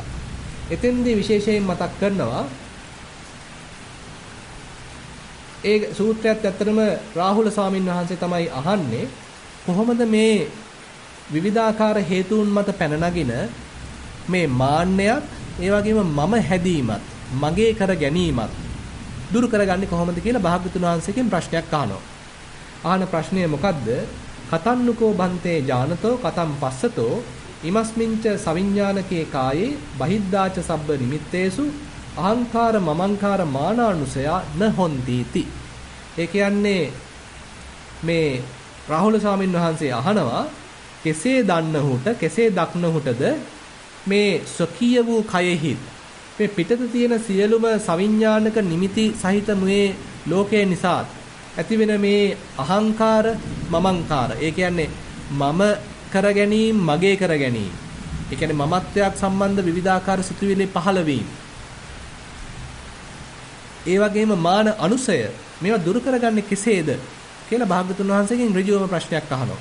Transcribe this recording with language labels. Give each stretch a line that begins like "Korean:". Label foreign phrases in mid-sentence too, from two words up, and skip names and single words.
Sinhala: එතෙන්දී විශේෂයෙන් මතක් කරනවා ඒ සූත්‍රයත් ඇත්තටම රාහුල ස්වාමීන් වහන්සේ තමයි අහන්නේ කොහොමද මේ විවිධාකාර හේතුන් මත පැන නගින මේ මාන්නයත් ඒ වගේම මම හැදීමත් මගේ කර ගැනීමත් දුරු කරගන්නේ කොහොමද කියලා භාග්‍යතුන් වහන්සේගෙන් ප්‍රශ්නයක් අහනවා. අහන ප්‍රශ්නය මොකද්ද?
Pali: කතන්නුකෝ බන්තේ ඥානතෝ කතම් පස්සතෝ ඉමස්මින්ච සවිඥානකේ කායේ බහිද්ධාච සබ්බ නිමිත්තේසු අහංකාර මමංකාර මානානුසය න හොන්තිති.
Sinhala: ඒ කියන්නේ මේ රාහුල ස්වාමීන් වහන්සේ අහනවා කෙසේ දන්නහුට කෙසේ දක්නහුටද මේ ස්වකීය වූ කයෙහි මේ පිටත තියෙන සියලුම සවිඥානික නිමිති සහිත මේ ලෝකයේ නිසා ඇතිවෙන මේ අහංකාර මමංකාර ඒ කියන්නේ මම කර ගැනීම මගේ කර ගැනීම ඒ කියන්නේ මමත්වයක් සම්බන්ධ විවිධාකාර සිතුවිලි පහළ වීම ඒ වගේම මාන අනුසය මේවා දුරු කරගන්නේ කෙසේද කියලා භාග්‍යතුන් වහන්සේගෙන් ඍජුවම ප්‍රශ්නයක් අහනවා.